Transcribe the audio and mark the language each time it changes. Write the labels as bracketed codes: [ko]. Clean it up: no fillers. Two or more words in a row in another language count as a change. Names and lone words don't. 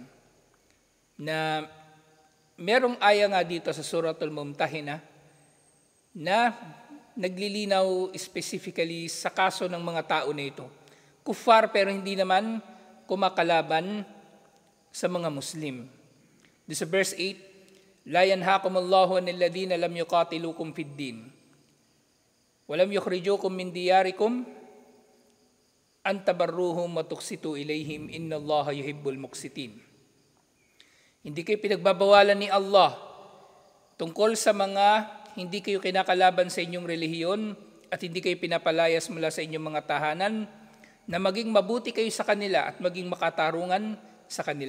[tl] Na merong aya nga dito sa Suratul Mumtahina na naglilinaw specifically sa kaso ng mga tao na ito. Kuffar pero hindi naman kumakalaban sa mga Muslim. [en] This is verse 8, [ar] لا ينهاكم الله عن الذين لم يقاتلوكم في الدين. ولم يخرجوكم من دياركم أن تبروهم وتقسطوا إليهم إن الله يحب المقسطين. [tl] Hindi kayo pinagbabawalan ni Allah tungkol sa mga hindi kayo kinakalaban sa inyong relihiyon at hindi kayo pinapalayas mula sa inyong mga tahanan na maging mabuti kayo sa kanila at maging makatarungan sa kanila.